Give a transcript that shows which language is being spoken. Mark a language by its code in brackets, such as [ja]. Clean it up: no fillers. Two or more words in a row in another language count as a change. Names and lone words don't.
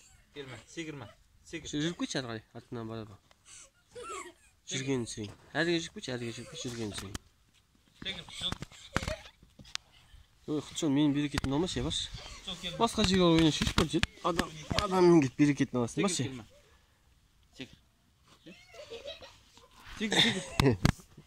[tr] Gelme. Sekirme. Sekir. [kk] Жүріп кетші ары қарай, артынан барады. Жүргенін сүйін. Әріге жүріп кетші, жүргенін сүйін. [tr] Sekir. Kuchun. [kk] Ой, Құтжан, менің берекетімді алмашы, я баршы. [tr] Kuchun gelme. [kk] Басқа жерге ойына шешіп көрші. Адамның кетіп берекетін аласың, [tr] Sekir [kk] баршы. [tr] gelme. Sekir. [kk] Секір.